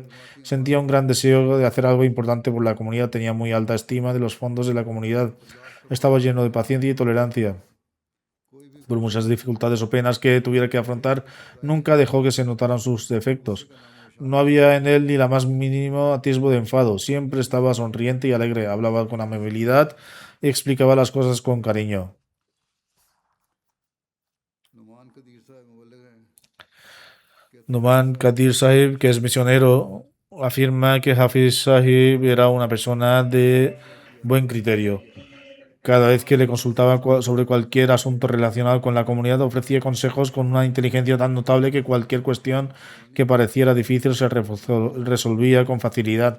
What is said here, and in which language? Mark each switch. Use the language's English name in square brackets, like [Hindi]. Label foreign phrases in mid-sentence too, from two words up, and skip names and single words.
[Spanish] Sentía un gran deseo de hacer algo importante por la comunidad, tenía muy alta estima de los fondos de la comunidad, estaba lleno de paciencia y tolerancia. Por muchas dificultades o penas que tuviera que afrontar, nunca dejó que se notaran sus defectos. No había en él ni la más mínimo atisbo de enfado. Siempre estaba sonriente y alegre, hablaba con amabilidad y explicaba las cosas con cariño. [Hindi] नुमान कदीर साहब मुबल्लिग हैं। [Spanish] Numan Kadir Sahib, que es misionero, afirma que Hafiz Sahib era una persona de buen criterio. Cada vez que le consultaba sobre cualquier asunto relacionado con la comunidad, ofrecía consejos con una inteligencia tan notable que cualquier cuestión que pareciera difícil se resolvía con facilidad.